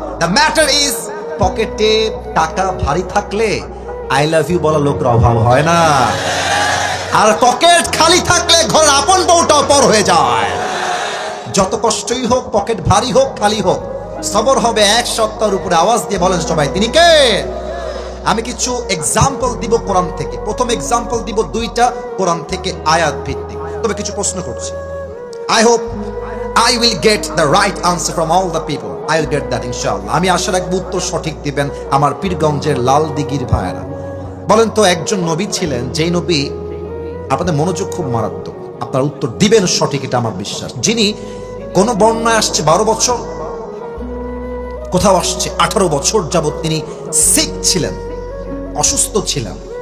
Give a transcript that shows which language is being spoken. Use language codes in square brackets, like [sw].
[en] the matter is, [bn] পকেটে টাকা ভারী থাকলে [en] I love you [bn] বলা লোকের অভাব হয় না, আর পকেট খালি থাকলে ঘরের আপন বউটাও পর হয়ে যায়। যত কষ্টই হোক, পকেট ভারী হোক খালি হোক, সবর হবে এক সপ্তাহের উপরে। আওয়াজ দিয়ে বলেন সবাই, তিনি কে? আমি কিছু এক্সাম্পল দিব কোরআন থেকে। প্রথম এক্সাম্পল দিব দুইটা কোরআন থেকে আয়াত ভিত্তিক, তবে কিছু প্রশ্ন করছি। [en] I hope I will get the right answer from all the people. I will get that inshallah. [bn] আমি আশা রাখব উত্তর সঠিক দিবেন আমার পীরগঞ্জের লাল দিঘির ভাইরা। বলেন তো, একজন নবী ছিলেন, যেই নবী, আপনাদের মনোযোগ খুব মারাত্মক, আপনার উত্তর দিবেন সঠিক, এটা আমার বিশ্বাস, যিনি কোন বর্ণনায় আসছে 12 বছর, কোথাও আসছে 18 বছর যাবত তিনি সিক ছিলেন, অসুস্থ ছিলেন।